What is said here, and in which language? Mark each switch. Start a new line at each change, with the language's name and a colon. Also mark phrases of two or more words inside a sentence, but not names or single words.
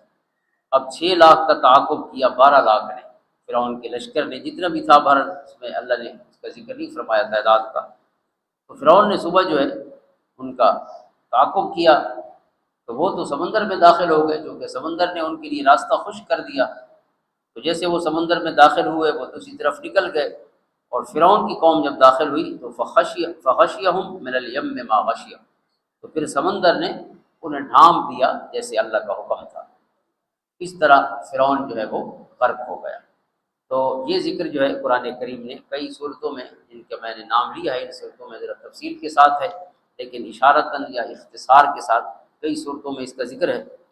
Urdu: اب 6 لاکھ کا تعاقب کیا 12 لاکھ نے، فرعون کے لشکر نے جتنا بھی تھا بھر، اس میں اللہ نے اس کا ذکر نہیں فرمایا تعداد کا۔ تو فرعون نے صبح جو ہے ان کا تعاقب کیا، تو وہ تو سمندر میں داخل ہو گئے، کیونکہ سمندر نے ان کے لیے راستہ خشک کر دیا۔ تو جیسے وہ سمندر میں داخل ہوئے وہ دوسری طرف نکل گئے، اور فرعون کی قوم جب داخل ہوئی تو
Arabic: فغشیہم من الیم ما غشیہ،
Urdu: تو پھر سمندر نے انہیں ڈھانپ دیا جیسے اللہ کا حکم تھا۔ اس طرح فرعون جو ہے وہ غرق ہو گیا۔ تو یہ ذکر جو ہے قرآن کریم نے کئی صورتوں میں، جن کا میں نے نام لیا ہے، ان صورتوں میں ذرا تفصیل کے ساتھ ہے، لیکن اشارتاً یا اختصار کے ساتھ کئی صورتوں میں اس کا ذکر ہے۔